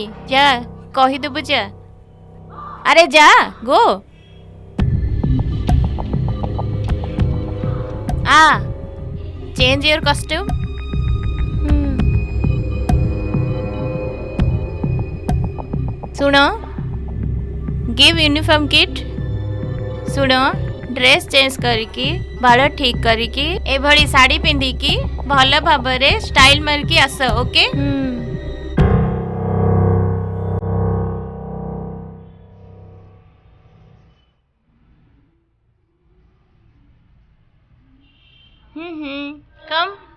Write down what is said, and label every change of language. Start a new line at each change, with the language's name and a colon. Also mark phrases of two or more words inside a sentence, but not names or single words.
Odia: ଯା କହିଦେବୁ ଯା। ଆରେ ଯା ଗୋ।
English: change your costume. ଶୁଣ give uniform kit.
Odia: ଶୁଣ
English: dress change
Odia: କରିକି ବାଳ ଠିକ୍ କରିକି ଏଭଳି ଶାଢ଼ୀ ପିନ୍ଧିକି ଭଲ ଭାବରେ ଷ୍ଟାଇଲ୍ ମାରିକି ଆସ ଓକେ। କମ୍।